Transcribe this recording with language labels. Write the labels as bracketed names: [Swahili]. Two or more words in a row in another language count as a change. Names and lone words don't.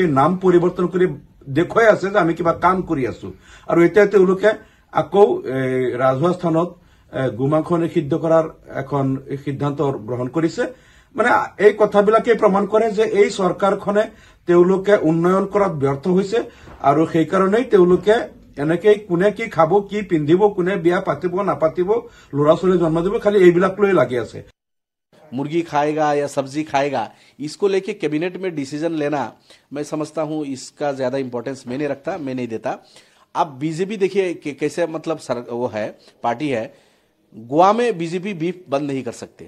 [Assamese] নাম পৰিৱৰ্তন কৰি দেখুৱাই আছে যে আমি কিবা কাম কৰি আছো আৰু এতিয়া তেওঁলোকে আকৌ ৰাজহুৱা স্থানত গোমাংস নিষিদ্ধ কৰাৰ এখন সিদ্ধান্ত গ্ৰহণ কৰিছে মানে এই কথাবিলাকে প্ৰমাণ কৰে যে এই চৰকাৰখনে তেওঁলোকে উন্নয়ন কৰাত ব্যৰ্থ হৈছে আৰু সেই কাৰণেই তেওঁলোকে এনেকৈ কোনে কি খাব কি পিন্ধিব কোনে বিয়া পাতিব নাপাতিব লৰা ছোৱালী জন্ম দিব খালি এইবিলাক লৈ লাগি আছে [Hindi] मुर्गी खाएगा या सब्जी खाएगा इसको लेके कैबिनेट में डिसीजन लेना मैं समझता हूं इसका ज़्यादा इंपॉर्टेंस मैं नहीं रखता मैं नहीं देता अब बीजेपी देखिए कैसे मतलब वो है पार्टी है गोवा में बीजेपी बीफ बंद नहीं कर सकते।